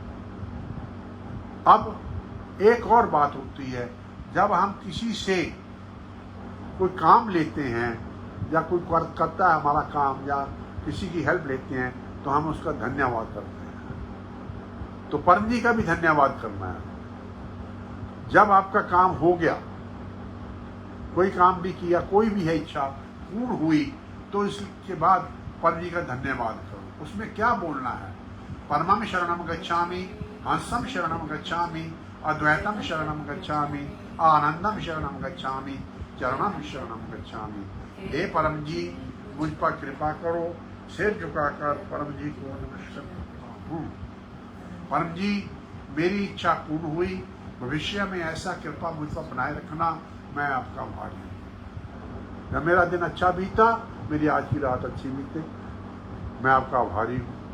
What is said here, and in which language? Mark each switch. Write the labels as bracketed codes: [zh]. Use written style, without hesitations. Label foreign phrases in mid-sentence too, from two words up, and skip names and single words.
[hi] अब एक और बात होती है, जब हम किसी से कोई काम लेते हैं या कोई करता है हमारा काम या किसी की हेल्प लेते हैं तो हम उसका धन्यवाद करते हैं। तो परम जी का भी धन्यवाद करना है। जब आपका काम हो गया, कोई काम भी किया, कोई भी है इच्छा पूर्ण हुई, तो इसके बाद परम जी का धन्यवाद करो। उसमें क्या बोलना है? [pi] परमम शरणम गच्छामि, हंसम शरणम गच्छामि, अद्वैतम शरणम गच्छामि, आनंदम शरणम गच्छामि, चरणम शरणम गच्छामि। [hi] हे परम जी मुझ पर कृपा करो। सिर झुकाकर परम जी को नमस्कार करता हूँ। परम जी मेरी इच्छा पूर्ण हुई, भविष्य में ऐसा कृपा मुझ पर बनाए रखना, मैं आपका आभारी हूँ। जब मेरा दिन अच्छा बीता, मेरी आज की रात अच्छी बीते, मैं आपका आभारी हूँ।